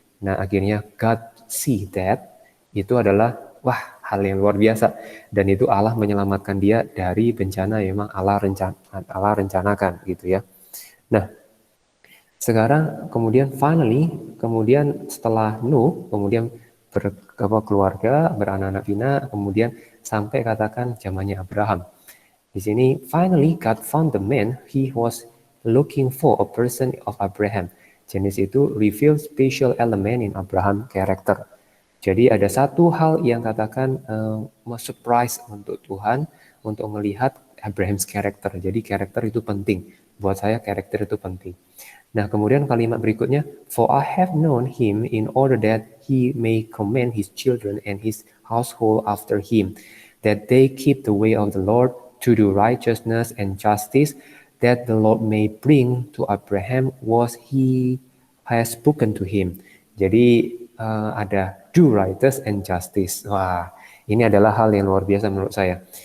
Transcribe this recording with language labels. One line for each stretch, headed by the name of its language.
Indonesian: Nah, akhirnya
English: God see that
Indonesian: itu adalah hal yang luar biasa, dan itu Allah menyelamatkan dia dari bencana yang memang Allah rencanakan gitu ya. Nah, sekarang kemudian kemudian setelah Nuh kemudian berkeluarga, beranak-anak pinak, kemudian sampai katakan zamannya Abraham. Di sini
English: finally God found the man he was looking for, a person of Abraham. Genesis itu reveal special element in Abraham character.
Indonesian: Jadi ada satu hal yang katakan surprise untuk Tuhan untuk melihat Abraham's character. Jadi karakter itu penting. Buat saya karakter itu penting. Nah, kemudian kalimat berikutnya,
English: "For I have known him in order that he may command his children and his household after him, that they keep the way of the Lord to do righteousness and justice, that the Lord may bring to Abraham what he has spoken to him."
Indonesian: Jadi ada
English: do righteous and justice.
Indonesian: Wah, ini adalah hal yang luar biasa menurut saya.